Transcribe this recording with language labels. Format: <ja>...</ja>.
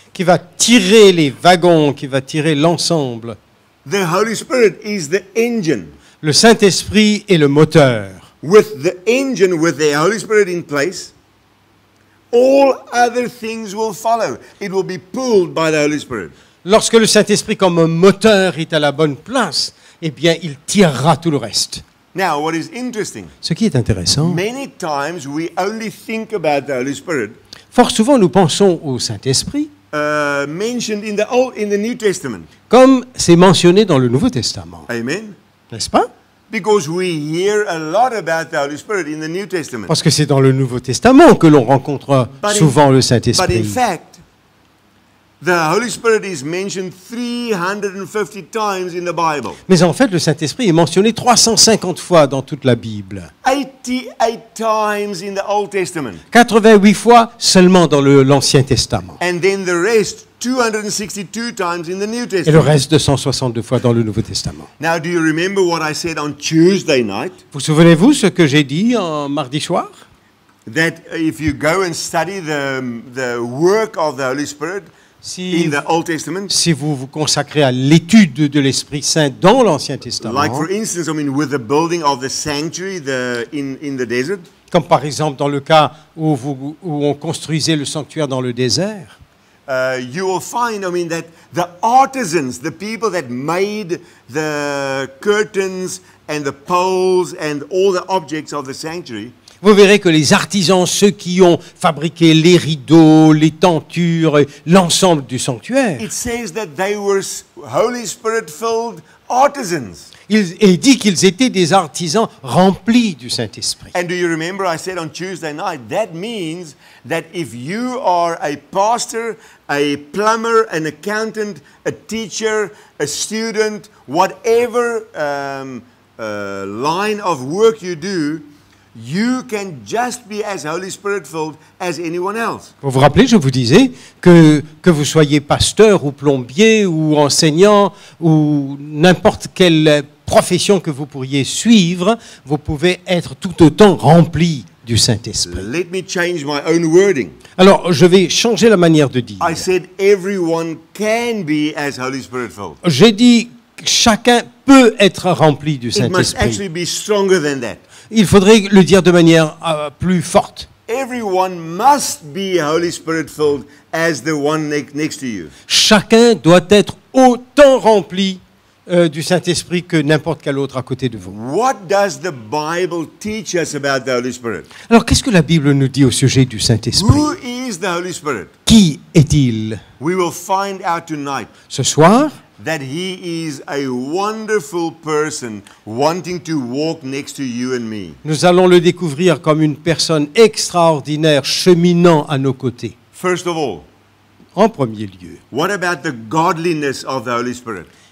<fr>qui va tirer les wagons, qui va tirer l'ensemble.</fr> <en>The Holy Spirit is the engine.</en> <fr>Le Saint-Esprit est le moteur.</fr> <en>With the engine, with the Holy Spirit in place, all other things will follow. It will be pulled by the Holy Spirit.</en> <fr>Lorsque le Saint-Esprit comme un moteur est à la bonne place, eh bien il tirera tout le reste.</fr> <en>Now, what is interesting,</en> <fr>Ce qui est intéressant,</fr> <en>many times we only think about the Holy Spirit</en> <fr>fort souvent nous pensons au Saint-Esprit</fr> <en>mentioned in the New Testament.</en> <fr>comme c'est mentionné dans le Nouveau Testament.</fr> <en>Amen.</en> <fr>N'est-ce pas?</fr> <en>Because we hear a lot about the Holy Spirit in the New Testament.</en> <fr>Parce que c'est dans le Nouveau Testament que l'on rencontre souvent le</fr> <en>But in</en> <fr>Saint-Esprit.</fr> <en>fact, the Holy Spirit is mentioned 350 times in the Bible.</en> <fr>Mais en fait, le Saint-Esprit est mentionné 350 fois dans toute la Bible.</fr> <en>88 times in the Old Testament.</en> <fr>88 fois seulement dans l'Ancien Testament.</fr> <en>And then the rest, 262 times in the New</en> <fr>Et le</fr> <en>Testament.</en> <fr>reste 262 fois dans le Nouveau Testament.</fr> <en>Now, do you remember what I said on Tuesday night?</en> <fr>Vous souvenez-vous ce que j'ai dit en mardi soir?</fr> <en>That if you go and study the work of the Holy Spirit in the Old Testament,</en> <fr>Si vous vous consacrez à l'étude de l'Esprit Saint dans l'Ancien Testament,</fr> <en>like for instance, with the building of the sanctuary in the desert,</en> <fr>comme par exemple dans le cas où on construisait le sanctuaire dans le désert,</fr> <en>you will find, that the artisans, the people that made the curtains and the poles and all the objects of the sanctuary,</en> <fr>vous verrez que les artisans, ceux qui ont fabriqué les rideaux, les tentures, l'ensemble du sanctuaire,</fr> <en>it says that they were Holy Spirit-filled artisans.</en> <fr>il dit qu'ils étaient des artisans remplis du Saint-Esprit.</fr> <en>And do you remember I said on Tuesday night, that means that if you are a pastor, a plumber, an accountant, a teacher, a student, whatever line of work you do, you can just be as Holy Spirit filled as anyone else.</en> <fr>Vous vous rappelez, je vous disais que vous soyez pasteur ou plombier ou enseignant ou n'importe quelle profession que vous pourriez suivre, vous pouvez être tout autant rempli du Saint-Esprit.</fr> <en>Let me change my own wording.</en> <fr>Alors, je vais changer la manière de dire.</fr> <en>I said everyone can be as Holy Spirit filled.</en> <fr>J'ai dit que chacun peut être rempli du</fr> <en>It must</en> <fr>Saint-Esprit.</fr> <en>actually be stronger than that.</en> <fr>Il faudrait le dire de manière plus forte.</fr> <en>Everyone must be Holy Spirit filled as the one next to you.</en> <fr>Chacun doit être autant rempli du Saint-Esprit que n'importe quel autre à côté de vous.</fr> <en>What does the Bible teach us about the Holy Spirit?</en> <fr>Alors, qu'est-ce que la Bible nous dit au sujet du Saint-Esprit?</fr> <en>Who is the Holy Spirit?</en> <fr>Qui est-il?</fr> <en>We will find out tonight</en> <fr>Ce soir,</fr> <en>that he is a wonderful person wanting to walk next to you and me.</en> <fr>nous allons le découvrir comme une personne extraordinaire cheminant à nos côtés.</fr> <en>First of all,</en> <fr>En premier lieu,</fr> <en>what about the godliness of the Holy Spirit?</en>